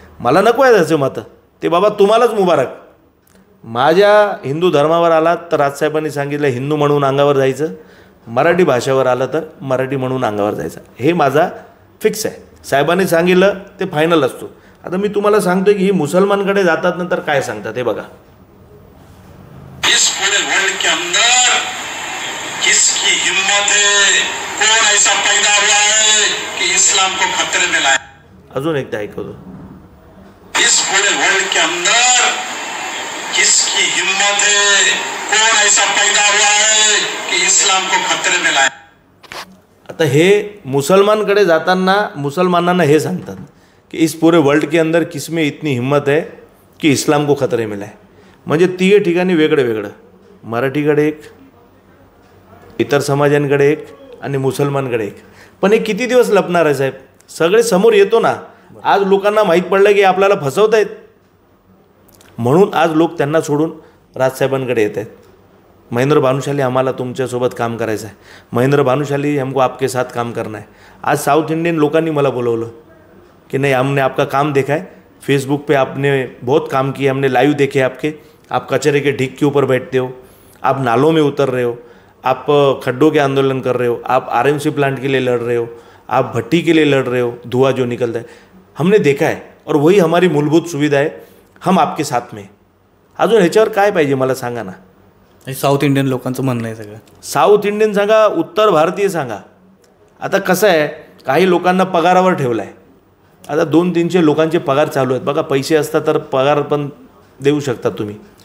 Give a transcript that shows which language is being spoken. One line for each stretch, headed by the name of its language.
Marathi: मला नको आहे त्याचे मतं, ते बाबा तुम्हालाच मुबारक. माझ्या हिंदू धर्मावर आलात तर राजसाहेबांनी सांगितलं हिंदू म्हणून अंगावर जायचं, मराठी भाषेवर आलं तर मराठी म्हणून अंगावर जायचं. हे माझा फिक्स आहे. साहेबांनी सांगितलं ते फायनल असतो. आता मी तुम्हाला सांगतोय की ही मुसलमानकडे जातात नंतर काय सांगतात हे बघा.
Hindi: इस पूरे वर्ल्ड के अंदर किसकी हिम्मत है, कौन ऐसा पैदा हुआ है कि इस्लाम को खतरे में लाए?
Marathi: अजून एकदा ऐकवतो.
Hindi: इस पूरे वर्ल्ड के अंदर किसकी हिम्मत है, कौन ऐसा पैदा हुआ है कि इस्लाम को खतरे में लाए?
Marathi: आता हे मुसलमानकडे जाताना मुसलमानांना हे सांगतात की
Hindi: इस पूरे वर्ल्ड के अंदर किसमें इतनी हिम्मत है की इस्लाम को खतरे में लाए.
Marathi: म्हणजे तिघे ठिकाणी वेगळं वेगळं, मराठीकडे एक, इतर समाजांकडे एक आणि मुसलमानकडे एक. पण हे किती दिवस लपणार आहे साहेब? सगळे समोर येतो ना. आज लोकांना माहीत पडलं की आपल्याला फसवत आहेत, म्हणून आज लोक त्यांना सोडून राजसाहेबांकडे येत आहेत.
Hindi: महेंद्र भानुशाली
Marathi: हमारा तुमच्यासोबत काम करायचं आहे,
Hindi: महेंद्र भानुशाली हमको आपके साथ काम करना है.
Marathi: आज साउथ इंडियन लोकांनी मला बोलवलं कि
Hindi: नहीं हमने आपका काम देखा है, फेसबुक पे आपने बहुत काम किया, हमने लाइव देखे आपके. आप कचरे के ढीक के ऊपर बैठते हो, आप नालों में उतर रहे हो, आप खड्डों के आंदोलन कर रहे हो, आप आरएमसी प्लांट के लिए लड़ रहे हो, आप भट्टी के लिए लड़ रहे हो, धुआं जो निकलता है हमने देखा है और वही हमारी मूलभूत सुविधा है, हम आपके साथ में.
Marathi: अजून ह्याच्यावर काय पाहिजे मला सांगा ना. साऊथ इंडियन लोकांचं म्हणणं आहे सगळं. साऊथ इंडियन सांगा, उत्तर भारतीय सांगा. आता कसं आहे, काही लोकांना पगारावर ठेवलं आहे. आता 200-300 लोकांचे पगार चालू आहेत. बघा, पैसे असतात तर पगार पण देऊ शकतात तुम्ही.